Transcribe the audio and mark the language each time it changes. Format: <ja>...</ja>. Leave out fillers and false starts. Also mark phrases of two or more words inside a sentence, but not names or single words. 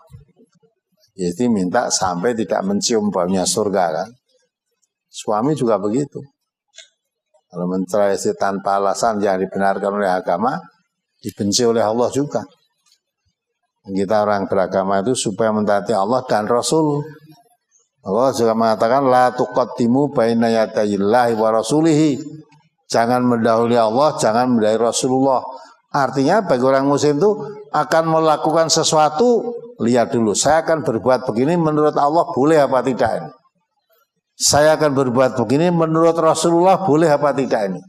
<id>Jadi minta sampai tidak mencium baunya surga kan. Suami juga begitu. Kalau mencerai istri tanpa alasan yang dibenarkan oleh agama, dibenci oleh Allah juga. Kita orang beragama itu supaya mentaati Allah dan Rasul. Allah juga mengatakan</id> <ar>لا تقدموا بين يدي الله ورسوله.</ar> <id>Jangan mendahului Allah, jangan mendahului Rasulullah. Artinya bagi orang muslim itu akan melakukan sesuatu, lihat dulu, saya akan berbuat begini menurut Allah boleh apa tidak ini. Saya akan berbuat begini menurut Rasulullah boleh apa tidak ini.</id>